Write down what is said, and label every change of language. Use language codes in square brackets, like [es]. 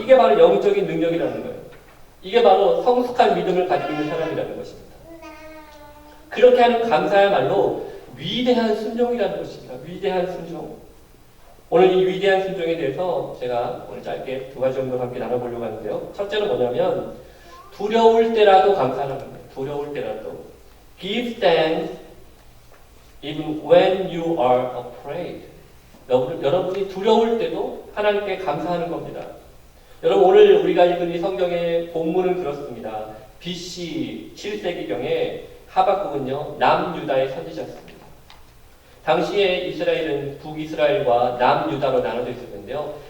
[ko] 이게 바로 영적인 능력이라는 거예요. 이게 바로 성숙한 믿음을 가지고 있는 사람이라는 것입니다. 그렇게 하는 감사야말로 위대한 순종이라는 것입니다. 위대한 순종. 오늘 이 위대한 순종에 대해서 제가 오늘 짧게 두 가지 정도 함께 나눠보려고 하는데요. 첫째는 뭐냐면 두려울 때라도 감사하는 거예요. 두려울 때라도. [en] Give thanks even when you are afraid. [ko] 여러분이 두려울 때도 하나님께 감사하는 겁니다. 여러분, 오늘 우리가 읽은 이 성경의 본문은 그렇습니다. BC 7세기경에 하박국은요, 남유다의 선지자였습니다. 당시에 이스라엘은 북이스라엘과 남유다로 나눠져 있었는데요.